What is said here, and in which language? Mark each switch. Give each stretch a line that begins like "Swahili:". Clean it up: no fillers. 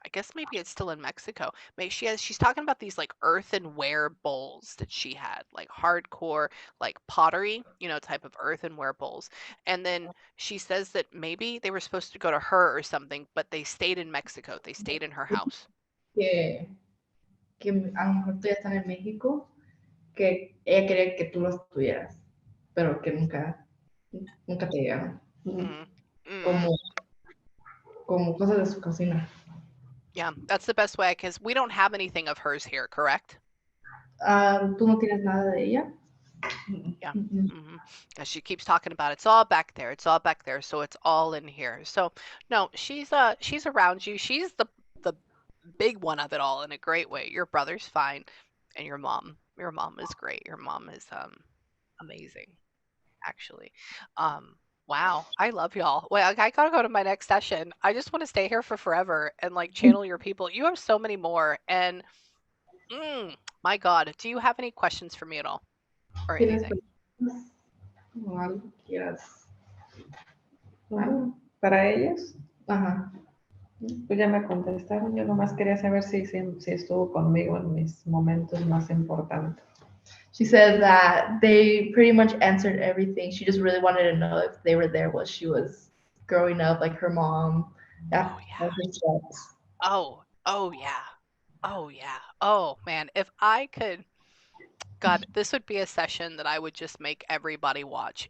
English: I guess maybe it's still in Mexico. Maybe she's talking about these like earthenware bowls that she had, like hardcore like pottery, type of earthenware bowls. And then she says that maybe they were supposed to go to her or something, but they stayed in Mexico. They stayed in her house.
Spanish: Que a lo mejor tú ya estás en México, que ella quería que tú los tuvieras, pero que nunca te llegaron. Como cosas de su cocina.
English: Yeah, that's the best way, because we don't have anything of hers here, correct?
Spanish: ¿Tú no tienes nada de ella?
English: Yeah. She keeps talking about it's all back there. It's all back there. So it's all in here. So no, she's around you. She's the big one of it all in a great way. Your brother's fine, and your mom is great. Your mom is amazing, actually. Wow, I love y'all. Well, I gotta go to my next session. I just want to stay here for forever and like channel your people. You have so many more, and my God, do you have any questions for me at all, or anything?
Spanish: O algo que quieras. ¿Para ellos? Ajá. Pues ya me contestaron. Yo nomás quería saber si estuvo conmigo en mis momentos más importantes.
English: She said that they pretty much answered everything. She just really wanted to know if they were there while she was growing up, like her mom. Oh yeah. Oh yeah. Oh yeah. Oh man, if I could, God, this would be a session that I would just make everybody watch.